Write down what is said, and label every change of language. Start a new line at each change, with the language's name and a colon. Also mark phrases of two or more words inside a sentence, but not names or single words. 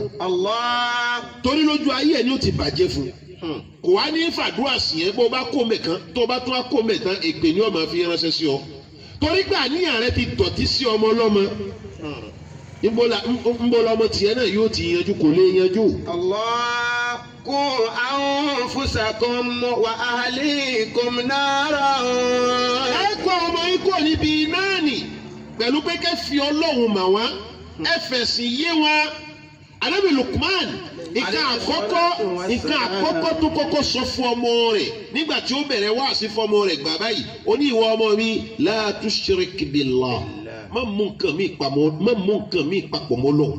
Yoruba: Allah. torí lójú ayé ẹ ni ó ti bàjẹ́ fún kò wá ní fàdúrà sí ẹ bó bá kó mẹ́kan tó bá tún wá kó mẹ́tán ègbè ni ó máa fi ránṣẹ́ sí ọ torí pé àníyàn rẹ ti dọ̀tí sí ọmọ ọlọ́mọ nbó lọmọ tiẹ̀ náà yóò ti yanjú kò lè yanjú. Allah.
Arabic: قوا أنفسكم وأهليكم نارا.
Yoruba: ẹ kọ́ ọmọ yín kò níbi náà nì pẹ̀lú pé kẹ́ fi ọlọ́run mà wá ẹ fẹ̀sìn yé wọn. Ànábì Lukman nǹkan àkọ́kọ́ tó kọ́kọ́ sọ fún ọmọ rẹ̀ nígbà tí ó bẹ̀rẹ̀ wáàsí fún ọmọ rẹ̀ gbà báyìí ó ní ìwọ ọmọ mi
Arabic: لا تشرك بالله
Yoruba: má mú nǹkan mi papọ̀ mọ́ Ọlọ́hun.